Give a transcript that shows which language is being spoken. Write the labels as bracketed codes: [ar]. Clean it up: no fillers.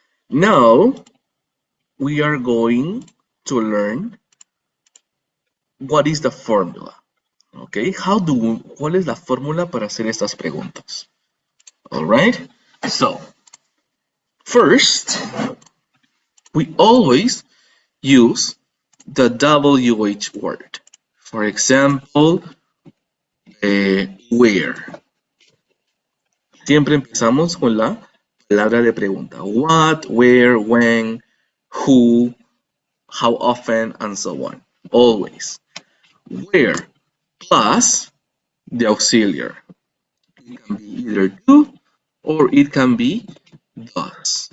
[en] Now, we are going to learn what is the formula. [es] Okay, ¿cuál es la fórmula para hacer estas preguntas? [en] All right. So, first, we always use the WH word. For example, where. [es] Siempre empezamos con la palabra de pregunta. [en] What, where, when, who, how often, and so on. Always. Where plus the auxiliary. It can be either do or it can be does.